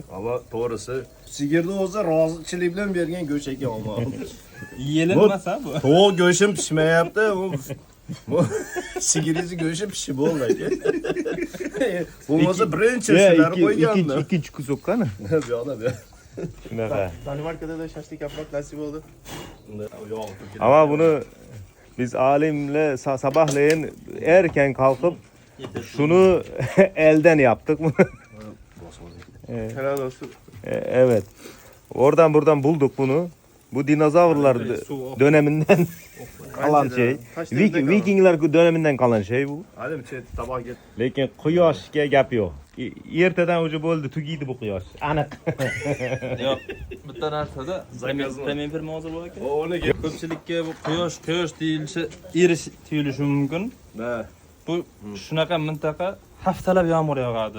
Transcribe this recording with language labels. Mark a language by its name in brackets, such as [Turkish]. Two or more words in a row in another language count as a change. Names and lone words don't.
[Uzbek] Ammo to'g'risi, sigirni o'zi rozichilik bilan bergan go'sht ekan ammo. Yelinmasa bu. To'q go'shim pishmayapti. Bu sigiringiz go'shi pishib bo'ldi aka. Bo'lmasa birinchi sizlar qo'yganda. Ikkinchi kuzok qani? Bu yoqda bu. Shunaqa. [Turkish] Danimarkada da shashlik yapmak nasip oldu. Ama bunu biz alimle sabahleyin erken kalkıp şunu elden yaptık. Helal olsun. Evet. Oradan buradan bulduk bunu. Bu dinozavrlar döneminden kalan şey. Vikingler döneminden kalan şey bu. Hadi tabak get. [Uzbek] Lekin quyoshga gap yo'q. Ertadan уже bo'ldi, tugaydi bu quyosh. Aniq. Yo'q, bitta narsada zamin firma hozir bor ekan. O'rniga. Ko'pchilikka bu quyosh deyilishi erish tuyulishi mumkin. Ha. Bu shunaqa mintaqa haftalab yomg'ir yog'adi.